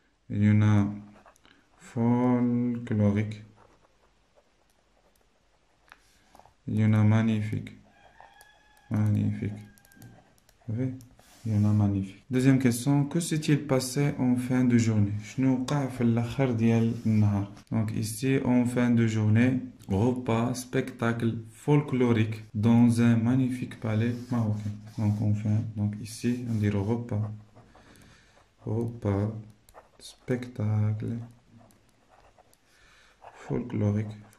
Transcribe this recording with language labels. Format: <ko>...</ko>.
<fr>Il y en a folklorique. Il y en a magnifique. Magnifique. Vous voyez? Il y en a magnifique. Deuxième question. Que s'est-il passé en fin de journée?</fr> <ar>شنو وقع في الآخر ديال النهار.</ar> <fr>Donc ici en fin de journée, repas, spectacle folklorique dans un magnifique palais marocain. Donc enfin, donc ici on dit repas. Repas, spectacle folklorique.</fr>